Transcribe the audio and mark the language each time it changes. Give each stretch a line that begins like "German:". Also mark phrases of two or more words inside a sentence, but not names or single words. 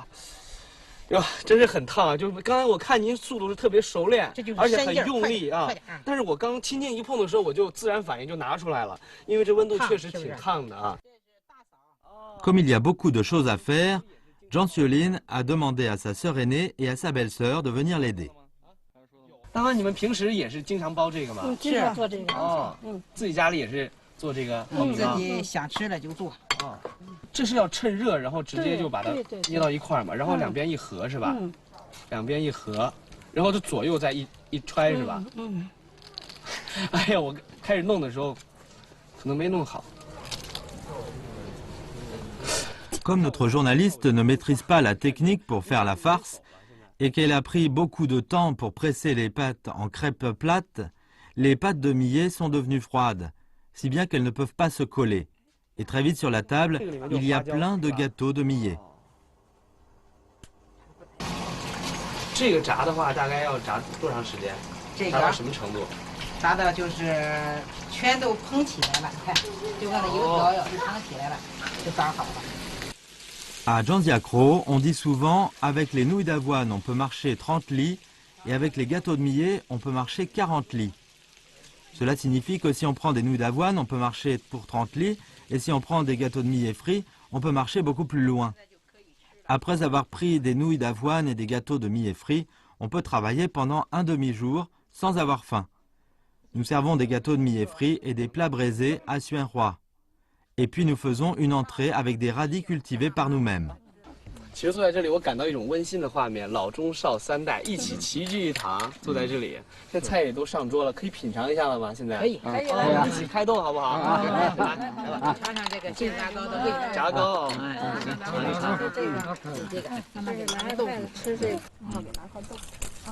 Chinese: 哟，真是很烫啊！就刚才我看您速度是特别熟练，而且很用力啊。但是我刚轻轻一碰的时候，我就自然反应就拿出来了，因为这温度确实挺烫的啊。
French: Comme il y a beaucoup de choses à faire, Zhang Xiaolin a demandé à sa sœur aînée et à sa belle-sœur de venir l'aider.
Chinese: 大妈，你们平时也是经常包这个吗？经常做这个。哦，自己家里也是做这个苞米糕。自己想吃了就做。啊，这是要趁热，然后直接就把它捏到一块儿嘛，然后两边一合是吧？两边一合，然后就左右再一揣是吧？哎呀，我开始弄的时候可能没弄好。
French: Comme notre journaliste ne maîtrise pas la technique pour faire la farce et qu'elle a pris beaucoup de temps pour presser les pâtes en crêpes plates, les pâtes de millet sont devenues froides, si bien qu'elles ne peuvent pas se coller. Et très vite sur la table, il y a plein de gâteaux de millet.
Chinese: 这个炸的话，大概要炸多长时间？炸到什么程度？炸到就是全都蓬起来了，看，就跟那油条要是蓬起来了，就炸好了。
French: À Janziacro, on dit souvent avec les nouilles d'avoine on peut marcher 30 lits et avec les gâteaux de millet on peut marcher 40 lits. Cela signifie que si on prend des nouilles d'avoine on peut marcher pour 30 lits et si on prend des gâteaux de millet frits on peut marcher beaucoup plus loin. Après avoir pris des nouilles d'avoine et des gâteaux de millet frits, on peut travailler pendant un demi-jour sans avoir faim. Nous servons des gâteaux de millet frits et des plats braisés à Suenroi. Et puis nous faisons une entrée avec des radis cultivés par nous-mêmes.
Chinese: 其实坐在这里，我感到一种温馨的画面，老中少三代一起齐聚一堂，坐在这里。现在菜也都上桌了，可以品尝一下了吗？现在可以，可以了，一起开动好不好？来，尝尝这个煎炸糕的味道。炸糕，尝一尝这个，慢慢给拿豆腐吃这个，然后给拿块豆腐啊。